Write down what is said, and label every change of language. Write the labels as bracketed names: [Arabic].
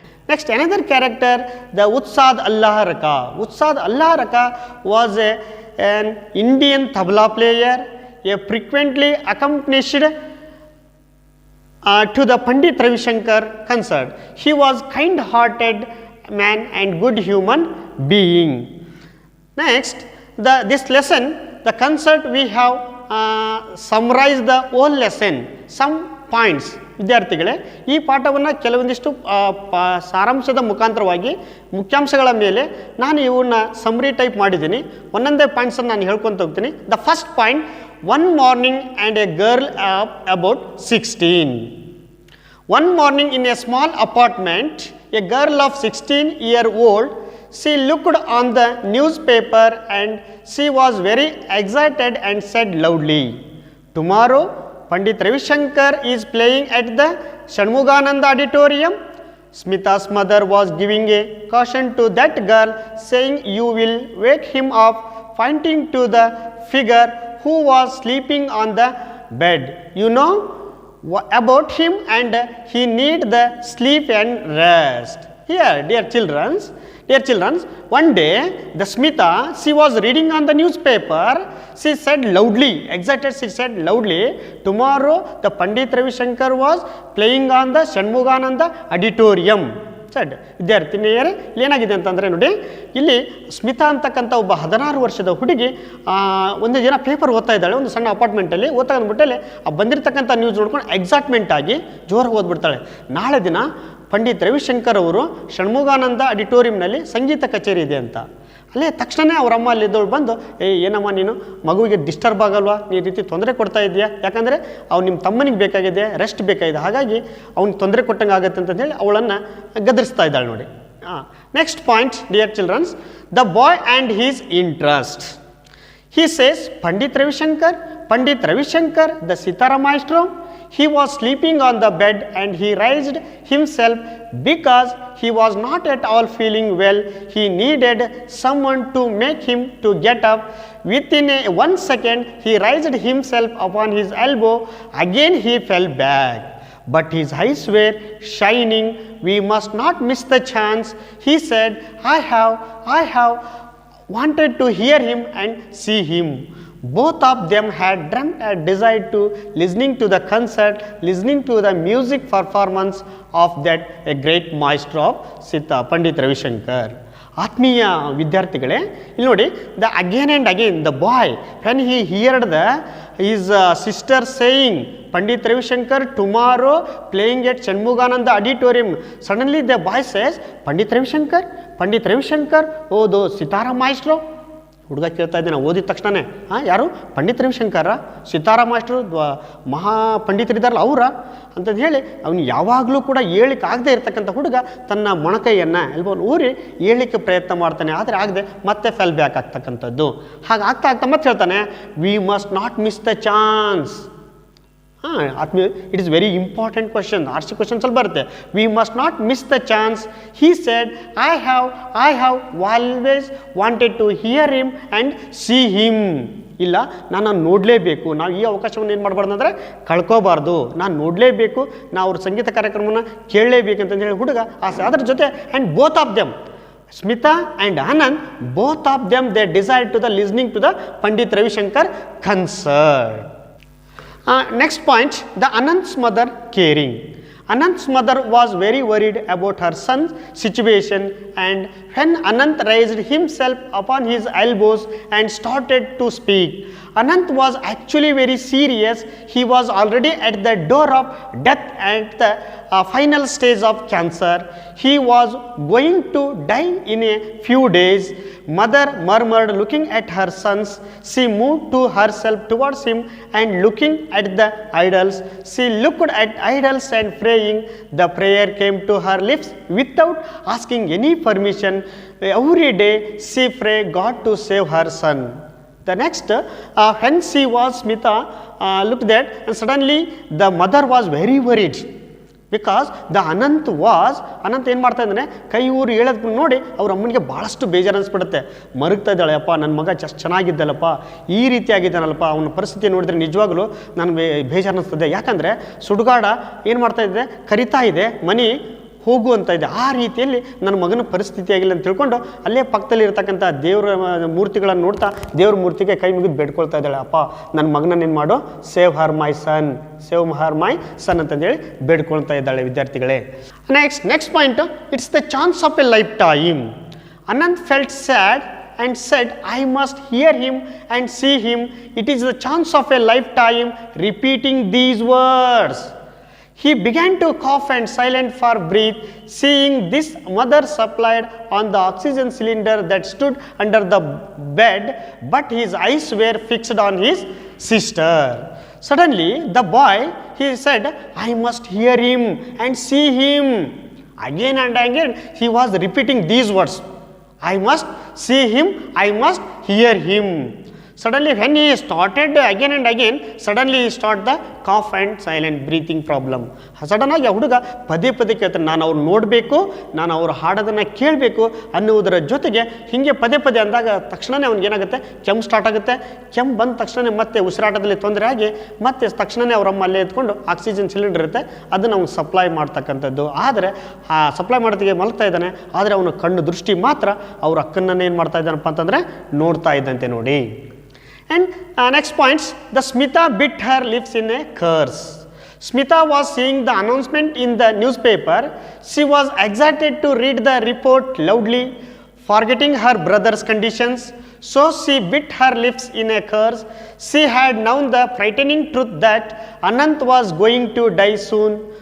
[English] Next another character, the Utsad Allah Raka. Utsad Allah Raka was an Indian tabla player, a frequently accompanied to the Pandit Ravi Shankar concert. He was kind-hearted man and good human being. Next, this lesson, the concert, we have summarized the whole lesson, some points. [Kannada] ವಿದ್ಯಾರ್ಥಿಗಳೇ, ಈ ಪಾಠವನ್ನು ಕೆಲವೊಂದಿಷ್ಟು ಸಾರಾಂಶದ ಮುಖಾಂತರವಾಗಿ ಮುಖ್ಯಾಂಶಗಳ ಮೇಲೆ ನಾನು ಇವನ್ನ ಸಮ್ರಿ type ಮಾಡಿದ್ದೀನಿ. ಒಂದೊಂದೇ ಪಾಯಿಂಟ್ಸನ್ನು ನಾನು ಹೇಳ್ಕೊತ ಹೋಗ್ತೀನಿ. [English] The first point, one morning and a girl about 16. One morning in a small apartment, a girl of 16-year-old, she looked on the newspaper and she was very excited and said loudly, "Tomorrow Pandit Ravi Shankar is playing at the Shanmugananda Auditorium. Smita's mother was giving a caution to that girl, saying, "You will wake him up," pointing to the figure who was sleeping on the bed. "You know about him, and he need the sleep and rest." Here, dear children, one day the Smita, she was reading on the newspaper. She said loudly, she said loudly, "Tomorrow the Pandit Ravi Shankar was playing on the Shanmugananda auditorium." [Kannada] Shed ವಿದ್ಯಾರ್ಥಿನಿಯರೇ, ಏನಾಗಿದೆ ಅಂತಂದರೆ ನೋಡಿ, ಇಲ್ಲಿ ಸ್ಮಿತಾ ಅಂತಕ್ಕಂಥ ಒಬ್ಬ 16 ವರ್ಷದ ಹುಡುಗಿ ಒಂದು ದಿನ ಪೇಪರ್ ಓದ್ತಾ ಇದ್ದಾಳೆ, ಒಂದು ಸಣ್ಣ ಅಪಾರ್ಟ್ಮೆಂಟಲ್ಲಿ ಓದ್ತಾ ಅಂದ್ಬಿಟ್ಟಲ್ಲಿ ಬಂದಿರತಕ್ಕಂಥ ನ್ಯೂಸ್ ನೋಡ್ಕೊಂಡು ಎಕ್ಸೈಟ್ಮೆಂಟ್ ಆಗಿ ಜೋರಾಗಿ ಓದ್ಬಿಡ್ತಾಳೆ. ನಾಳೆ ದಿನ ಪಂಡಿತ್ ರವಿಶಂಕರ್ ಅವರು ಷಣ್ಮುಗಾನಂದ ಆಡಿಟೋರಿಯಂನಲ್ಲಿ ಸಂಗೀತ ಕಚೇರಿ ಇದೆ ಅಂತ. ಅಲ್ಲೇ ತಕ್ಷಣ ಅವ್ರ ಅಮ್ಮ ಅಲ್ಲಿದ್ದವಳು ಬಂದು, ಏನಮ್ಮ ನೀನು ಮಗುವಿಗೆ ಡಿಸ್ಟರ್ಬ್ ಆಗಲ್ವಾ, ನೀ ರೀತಿ ತೊಂದರೆ ಕೊಡ್ತಾ ಇದೆಯಾ, ಯಾಕಂದರೆ ಅವ್ನು ನಿಮ್ಮ ತಮ್ಮನಿಗೆ ಬೇಕಾಗಿದೆ, ರೆಸ್ಟ್ ಬೇಕಾಗಿದೆ, ಹಾಗಾಗಿ ಅವ್ನಿಗೆ ತೊಂದರೆ ಕೊಟ್ಟಂಗೆ ಆಗುತ್ತೆ ಅಂತ ಹೇಳಿ ಅವಳನ್ನು ಗದರಿಸ್ತಾ ಇದ್ದಾಳೆ ನೋಡಿ. [English] Next point, dear childrens, the boy and his interest. He says, Pandit Ravishankar, the Sitara maestro, he was sleeping on the bed and he raised himself because he was not at all feeling well. He needed someone to make him to get up. Within 1 second, he raised himself upon his elbow. Again, he fell back. But his eyes were shining. We must not miss the chance. He said, I have wanted to hear him and see him. Both of them had dreamt and desired to listening to the concert, listening to the music performance of that a great maestro of Sita, Pandit Ravishankar. [Kannada] ಆತ್ಮೀಯ ವಿದ್ಯಾರ್ಥಿಗಳೇ, ಇಲ್ಲಿ ನೋಡಿ, [English] The again and again the boy when he heard the his sister saying Pandit Ravishankar tomorrow playing at Shanmugananda auditorium, suddenly the boy says, Pandit Ravishankar, oh the Sitara maestro. [Kannada] ಹುಡುಗ ಕೇಳ್ತಾ ಇದ್ದಾನೆ ಓದಿದ ತಕ್ಷಣನೇ, ಯಾರು ಪಂಡಿತ್ ರವಿಶಂಕರ, ಸಿತಾರಾ ಮಾಸ್ಟ್ರು, ಮಹಾ ಪಂಡಿತರಿದ್ದಾರಲ್ಲ ಅವರ ಅಂತಂದು ಹೇಳಿ ಅವನು ಯಾವಾಗಲೂ ಕೂಡ ಹೇಳಿಕ್ಕೆ ಆಗದೆ ಇರ್ತಕ್ಕಂಥ ಹುಡುಗ ತನ್ನ ಮೊಣಕೈಯನ್ನು ಎಲ್ಬೋನ್ ಊರಿ ಹೇಳಲಿಕ್ಕೆ ಪ್ರಯತ್ನ ಮಾಡ್ತಾನೆ, ಆದರೆ ಆಗದೆ ಮತ್ತೆ [English] fell back [Kannada] ಆಗ್ತಕ್ಕಂಥದ್ದು. ಹಾಗೆ ಆಗ್ತಾ ಮತ್ತೆ ಹೇಳ್ತಾನೆ, [English] We must not miss the chance. ಆತ್ಮೀಯ, it is very important question, RC questions [Kannada] ಅಲ್ಲಿ ಬರುತ್ತೆ. [English] We must not miss the chance. He said, I have always wanted to hear him and see him. [Kannada] ಇಲ್ಲ, ನಾನು ನೋಡಲೇಬೇಕು, ನಾವು ಈ ಅವಕಾಶವನ್ನು ಏನು ಮಾಡಬಾರ್ದು ಅಂದರೆ ಕಳ್ಕೋಬಾರ್ದು, ನಾನು ನೋಡಲೇಬೇಕು, ನಾವು ಅವ್ರ ಸಂಗೀತ ಕಾರ್ಯಕ್ರಮವನ್ನು ಕೇಳಲೇಬೇಕು ಅಂತಂದು ಹೇಳಿ ಹುಡುಗ ಆಸೆ. ಅದರ ಜೊತೆ [English] And both of them, Smita and Anand, both of them they desired to the listening to the Pandit Ravishankar concert. Next point, the Anand's mother caring. Anand's mother was very worried about her son's situation, and when Anand raised himself upon his elbows and started to speak, Anand was actually very serious. He was already at the door of death at the final stage of cancer. He was going to die in a few days. Mother murmured, looking at her sons. She moved to herself towards him and looking at the idols. She looked at idols and praying. The prayer came to her lips without asking any permission. Every day she prayed God to save her son. The next, when she was Smita looked at, and suddenly the mother was very worried. Because the [Kannada] Ananth ಏನು ಮಾಡ್ತಾ ಇದ್ದಾನೆ, ಕೈ ಊರು ಹೇಳೋದು ನೋಡಿ ಅವ್ರ ಅಮ್ಮನಿಗೆ ಭಾಳಷ್ಟು ಬೇಜಾರು ಅನಿಸ್ಬಿಡುತ್ತೆ. ಮರುಗ್ತಾ ಇದ್ದಾಳೆ, ಅಪ್ಪ ನನ್ನ ಮಗ ಚೆನ್ನಾಗಿದ್ದಲ್ಲಪ್ಪ, ಈ ರೀತಿ ಆಗಿದ್ದಾನಲ್ಲಪ್ಪ, ಅವನ ಪರಿಸ್ಥಿತಿ ನೋಡಿದ್ರೆ ನಿಜವಾಗ್ಲೂ ನನಗೆ ಬೇಜಾರು ಅನ್ನಿಸ್ತದೆ. ಯಾಕಂದರೆ ಸುಡುಗಾಡ ಏನು ಮಾಡ್ತಾ ಇದೆ, ಕರಿತಾ ಇದೆ, ಮನಿ ಹೋಗು ಅಂತ ಇದೆ. ಆ ರೀತಿಯಲ್ಲಿ ನನ್ನ ಮಗನ ಪರಿಸ್ಥಿತಿ ಆಗಿಲ್ಲ ಅಂತ ತಿಳ್ಕೊಂಡು ಅಲ್ಲೇ ಪಕ್ಕದಲ್ಲಿ ಇರ್ತಕ್ಕಂಥ ದೇವರ ಮೂರ್ತಿಗಳನ್ನು ನೋಡ್ತಾ ದೇವ್ರ ಮೂರ್ತಿಗೆ ಕೈ ಮುಗಿದು ಬೇಡ್ಕೊಳ್ತಾ ಇದ್ದಾಳೆ, ಅಪ್ಪ ನನ್ನ ಮಗನ ಏನು ಮಾಡು, [English] save her my son [Kannada] ಅಂತಂದೇಳಿ ಬೇಡ್ಕೊಳ್ತಾ ಇದ್ದಾಳೆ ವಿದ್ಯಾರ್ಥಿಗಳೇ. [English] Next point, it's the chance of a lifetime. Anand felt sad and said, I must hear him and see him. It is the chance of a lifetime. Repeating these words, he began to cough and silent for breath. Seeing this, mother supplied on the oxygen cylinder that stood under the bed, but his eyes were fixed on his sister. Suddenly the boy, he said, I must hear him and see him. Again and again he was repeating these words, I must see him, I must hear him. Suddenly when he started again and again, suddenly he start the cough and silent breathing problem. [Kannada] Sudden ಆಗಿ ಆ ಹುಡುಗ ಪದೇ ಪದೇ ಕೇಳ್ತಾನೆ, ನಾನು ಅವ್ರು ನೋಡಬೇಕು, ನಾನು ಅವ್ರು ಹಾಡೋದನ್ನು ಕೇಳಬೇಕು ಅನ್ನುವುದರ ಜೊತೆಗೆ ಹೀಗೆ ಪದೇ ಪದೇ ಅಂದಾಗ ತಕ್ಷಣವೇ ಅವ್ನಿಗೇನಾಗುತ್ತೆ, ಕೆಮ್ಮು ಸ್ಟಾರ್ಟ್ ಆಗುತ್ತೆ. ಕೆಮ್ಮು ಬಂದ ತಕ್ಷಣ ಮತ್ತೆ ಉಸಿರಾಟದಲ್ಲಿ ತೊಂದರೆ ಆಗಿ ಮತ್ತೆ ತಕ್ಷಣವೇ ಅವರಮ್ಮ ಅಲ್ಲೇ ಎತ್ಕೊಂಡು ಆಕ್ಸಿಜನ್ ಸಿಲಿಂಡರ್ ಇರುತ್ತೆ ಅದನ್ನು ಅವ್ನು ಸಪ್ಲೈ ಮಾಡ್ತಕ್ಕಂಥದ್ದು. ಆದರೆ ಆ ಸಪ್ಲೈ ಮಾಡೋದಕ್ಕೆ ಮಲಗ್ತಾ ಇದ್ದಾನೆ, ಆದರೆ ಅವನ ಕಣ್ಣು ದೃಷ್ಟಿ ಮಾತ್ರ ಅವ್ರ ಅಕ್ಕನನ್ನೇ ಏನು ಮಾಡ್ತಾ ಇದ್ದಾನಪ್ಪ ಅಂತಂದರೆ ನೋಡ್ತಾ ಇದ್ದಂತೆ ನೋಡಿ. [English] And next points, the Smita bit her lips in a curse. Smita was seeing the announcement in the newspaper. She was excited to read the report loudly, forgetting her brother's conditions. So she bit her lips in a curse. She had known the frightening truth that Anant was going to die soon.